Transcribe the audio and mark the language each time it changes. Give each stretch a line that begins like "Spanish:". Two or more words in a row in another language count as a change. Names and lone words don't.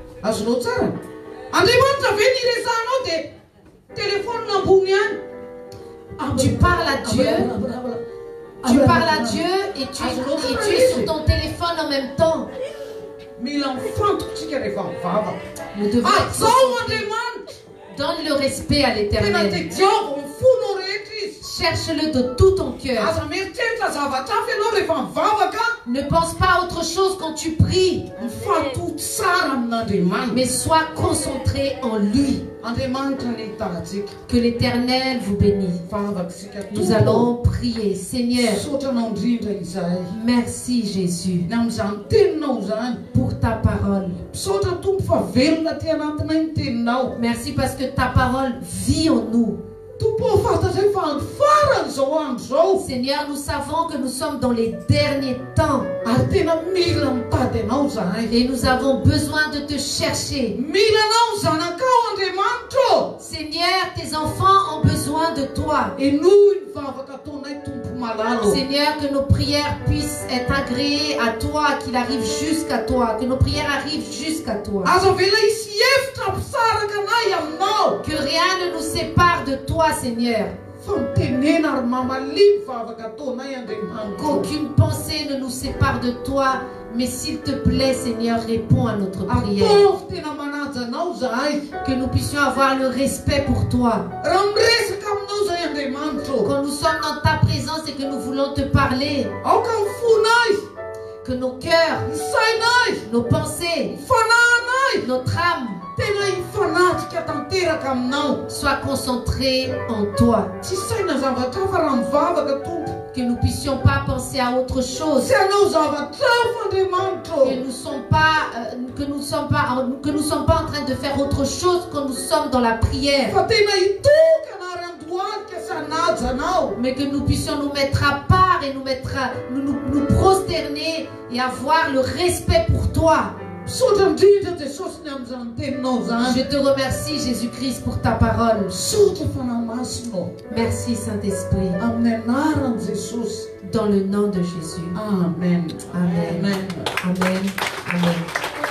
French: Tu parles à Dieu. Tu parles à Dieu et tu es sur ton téléphone en même temps. Nous devons Donne le respect à Tena l'Éternel.
Malagasy: te Jehovah ny folo rehetra izy.
French: Cherche-le de tout ton cœur.
Malagasy: Aza mieritreritra zavatra hafa ianao rehefa mivavaka.
French: Ne pense pas à autre chose quand tu pries,
Malagasy: Mifatoto tsara amin'Andriamanitra.
French: mais sois concentré en lui.
Malagasy: Andriamanitra ny hitantsika.
French: Que l'Éternel vous bénisse. Favakisika Nous allons prier. Seigneur,
Malagasy: Sotranao indrindra izahay.
French: merci Jésus
Malagasy: Ny amin'izany teninao zany.
French: pour ta parole.
Malagasy: Misaotra Tompo fa velona ty anatinay ny teninao.
French: Merci parce que ta parole vit en nous.
Malagasy: Tompo fantatray fa andro faran'izao andro zao.
French: Seigneur, nous savons que nous sommes dans les derniers temps
Malagasy: Ary tena mila mitady anao zahay.
French: et nous avons besoin de te chercher.
Malagasy: Mila anao ny zanakao Andriamanitra.
French: Seigneur, tes enfants ont besoin de toi.
Malagasy: Enoy ny vavaka ataonay Tompo malalo.
French: Seigneur, que nos prières puissent être agréées à toi, qu'il arrive jusqu'à toi, que nos prières arrivent jusqu'à toi.
Malagasy: Aza vela hisy hevitra ampisaraka anay aminao.
French: Que rien ne nous sépare de toi, Seigneur.
Malagasy: Fa mitenena ary mamalimy vavaka ataonay Andriamanitra.
French: Qu'aucune pensée ne nous sépare de toi, mais s'il te plaît, Seigneur, réponds à notre prière.
Malagasy: Ataovy tena manaja anao zahay.
French: Que nous puissions avoir le respect pour toi.
Malagasy: Raha miresaka aminao zahay Andriamanitra.
French: Quand nous sommes dans ta présence et que nous voulons te parler,
Malagasy: Aoka ny fonay,
French: que nos cœurs,
Malagasy: ny sainay,
French: nos pensées,
Malagasy: ny fanahinay
French: notre âme
Malagasy: tena hifanatrika tanteraka aminao.
French: soient concentrés en toi.
Malagasy: Tsy saina zavatra hafa raha mivavaka Tompo.
French: Que nous puissions pas penser à autre chose.
Malagasy: Tsy hanao zavatra hafa Andriamanitra.
French: Que nous sommes pas en train de faire autre chose quand nous sommes dans la prière.
Malagasy: Fa tena hitokana ary andohalika sanaja anao.
French: Mais que nous puissions nous mettre à part et nous prosterner et avoir le respect pour toi.
Malagasy: Misaotra indrindra Jesosy ny amin'izany teninao zany.
French: Je te remercie Jésus-Christ pour ta parole.
Malagasy: Misaotra fanahy masonao.
French: Merci Saint-Esprit.
Malagasy: Amin'ny anaran'i Jesosy.
French: Dans le nom de Jésus. Amen. Amen. Amen. Amen. Amen.